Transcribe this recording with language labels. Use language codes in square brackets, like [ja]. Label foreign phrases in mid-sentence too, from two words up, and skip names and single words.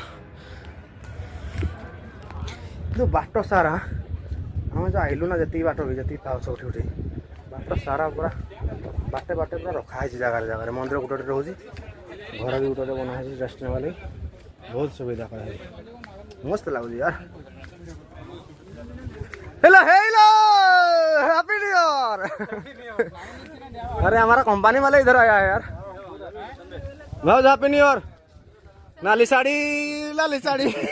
[or] କିନ୍ତୁ ବାଟ ସାରା ଆମେ ଯେଉଁ ଆଇଲୁ ନା ଯେତିକି ବାଟ ବି ଯେତିକି ପାଉଛ ଉଠି ଉଠି ବାଟ ସାରା ପୁରା ବାଟେ ବାଟେ ପୁରା ରଖା ହେଇଛି ଜାଗାରେ ଜାଗାରେ ମନ୍ଦିର ଗୋଟେ ଗୋଟେ ରହୁଛି ଘର ବି ଗୋଟେ ଗୋଟେ ବନା ହେଇଛି ରେଷ୍ଟ ନେବା ଲାଗି ବହୁତ ସୁବିଧା କରାହେଇଛି मस्त लाଗୁଛି यार [hi] हेलो हेलो [en] Happy New Year [hi] अरे हमारा कंपनी वाले इधर आया है यार भाई [en] Happy New Year [hi] लाली साड़ी